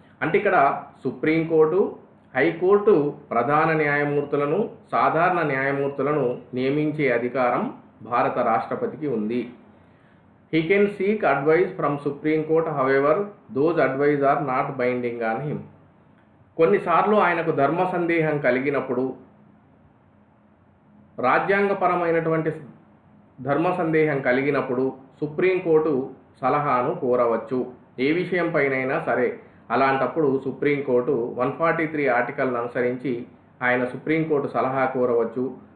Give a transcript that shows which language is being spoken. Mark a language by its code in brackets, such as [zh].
[te] అంటే ఇక్కడ supreme court, high court ప్రధాన న్యాయమూర్తులను, సాధారణ న్యాయమూర్తులను నియమించే అధికారం భారత రాష్ట్రపతికి ఉంది. [en] He can seek advice from Supreme Court, however, those advice are not binding on him. [te] కొన్నిసార్లు ఆయనకు ధర్మ సందేహం కలిగినప్పుడు, రాజ్యాంగపరమైనటువంటి ధర్మ సందేహం కలిగినప్పుడు సుప్రీంకోర్టు సలహాను కోరవచ్చు, ఏ విషయంపైనైనా సరే. అలాంటప్పుడు సుప్రీంకోర్టు 143 ఆర్టికల్ను అనుసరించి ఆయన సుప్రీంకోర్టు సలహా కోరవచ్చు.